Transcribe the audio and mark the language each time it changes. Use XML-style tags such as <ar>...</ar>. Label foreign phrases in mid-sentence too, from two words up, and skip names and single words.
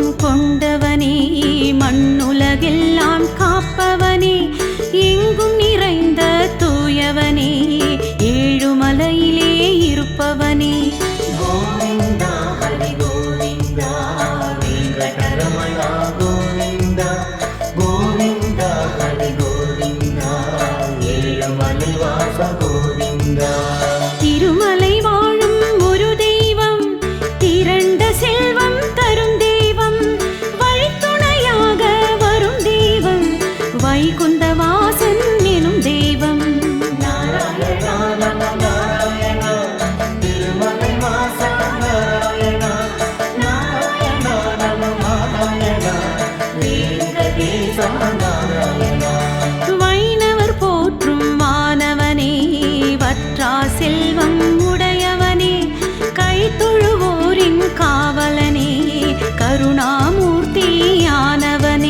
<ta>கொண்டவனே மண்ணுலகெல்லாம் காப்பவனே எங்கும் நிறைந்த தூயவனே ஏழுமலையிலே இருப்பவனே</ta> <sa>गोविन्द हरि गोविन्द वेङ्कटरमण गोविन्द गोविन्द हरि गोविन्द एळुमलै वास गोविन्द</sa> <ta>திருமலை வாழும் ஒரு தெய்வம் திரண்ட செல்வம் தரும் தெய்வம் வழித்துணையாக வரும் தெய்வம் வைகுந்த வாசன் எனும் தெய்வம்</ta> <sa>नारायण नमो नारायण तिरुमलै वास नारायण नारायण नमो नारायण वेङ्कटेश नारायण</sa> <ta>வைணவர் போற்றும் மாணவனே வற்றா செல்வம் உடையவனே கைத்தொழுவோரின் காவலனே கருணாமூர்த்தியானவனே</ta>